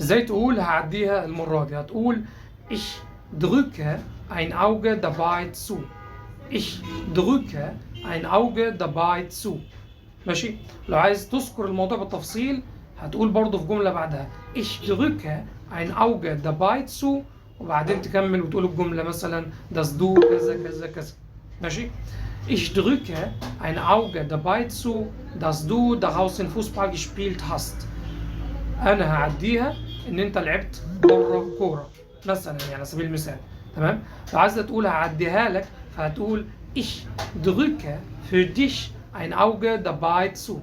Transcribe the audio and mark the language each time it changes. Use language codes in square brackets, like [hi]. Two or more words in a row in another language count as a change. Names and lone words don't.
[ar] ازاي تقول هعديها المرة دي؟ [de] هتقول ich drücke ein Auge dabei zu. Ich drücke ein Auge dabei zu. [ar] ماشي؟ لو عايز تذكر الموضوع بالتفصيل هتقول برضه في جملة بعدها [de] ich drücke ein Auge dabei zu، [ar] وبعدين تكمل وتقول الجملة مثلا [de] dass du [ar] كذا كذا كذا. ماشي؟ [de] Ich drücke ein Auge dabei zu, dass du draußen Fußball gespielt hast. [ar] أنا هعديها إن أنت لعبت بره كورة مثلا، يعني على سبيل المثال. تمام؟ لو عايز تقول هعديها لك فهتقول [de] ich drücke für dich ein Auge dabei zu.